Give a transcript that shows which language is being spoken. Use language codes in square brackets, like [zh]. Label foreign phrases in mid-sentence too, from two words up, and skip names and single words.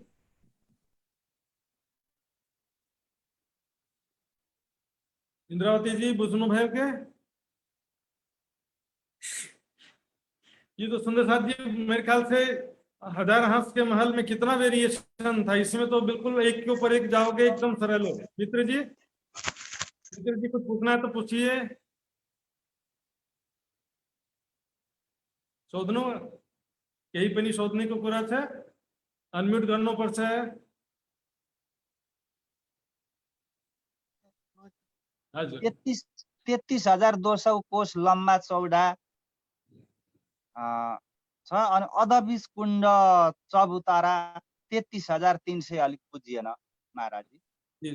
[ne] इंद्रावती जी, बुझनु भयो के? [hi] ये तो सुंदर साथ जी मेरे ख्याल से 1000 हंस के महल में कितना वेरिएशन था, इसमें तो बिल्कुल एक के ऊपर एक जाओगे, एकदम सरल हो। मित्र जी, मित्र जी कुछ पूछना है तो पूछिए। [ne] शोधनो यही पनि शोधनेको कुरा छ, अनम्युट गर्नुपर्छ। हजुर 33,200 कोष लम्बा चौडा छ, अनि अधबिस कुण्ड चबुतारा 33,300 अलिक बुझिएन महाराजजी।